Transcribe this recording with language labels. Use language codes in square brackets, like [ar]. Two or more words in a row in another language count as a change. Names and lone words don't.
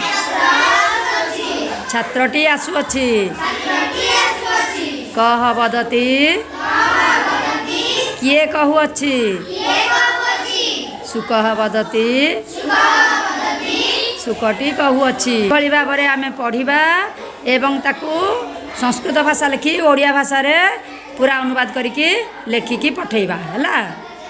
[or] ଛାତ୍ରଟି ଆସୁଅଛି। [sa] कह वदति, [or] କିଏ କହୁଅଛି? [sa] सुकह वदति, [or] ଶୁକଟି କହୁଅଛି। ଭଲି ଭାବରେ ଆମେ ପଢ଼ିବା ଏବଂ ତାକୁ ସଂସ୍କୃତ ଭାଷା ଲିଖି ଓଡ଼ିଆ ଭାଷା ରେ ପୂରା ଅନୁବାଦ କରିକି ଲେଖିକି ପଠେଇବା ହେଲା।